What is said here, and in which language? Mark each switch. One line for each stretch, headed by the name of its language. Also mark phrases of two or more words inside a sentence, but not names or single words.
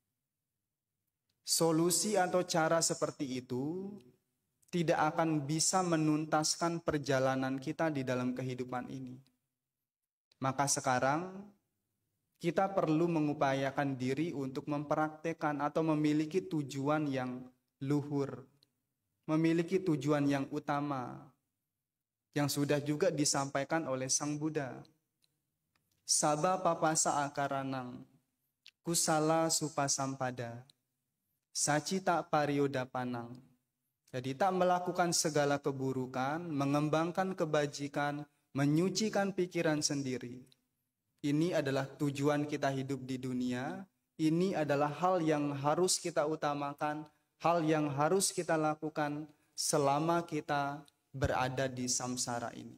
Indonesian: Solusi atau cara seperti itu tidak akan bisa menuntaskan perjalanan kita di dalam kehidupan ini. Maka sekarang kita perlu mengupayakan diri untuk mempraktekkan atau memiliki tujuan yang luhur, memiliki tujuan yang utama, yang sudah juga disampaikan oleh Sang Buddha.
Pali: Sabba papasa akaranang, kusala supasampada, sacita pariyodapanang.
Indonesian: Jadi tak melakukan segala keburukan, mengembangkan kebajikan, menyucikan pikiran sendiri. Ini adalah tujuan kita hidup di dunia. Ini adalah hal yang harus kita utamakan, hal yang harus kita lakukan selama kita berada di samsara ini.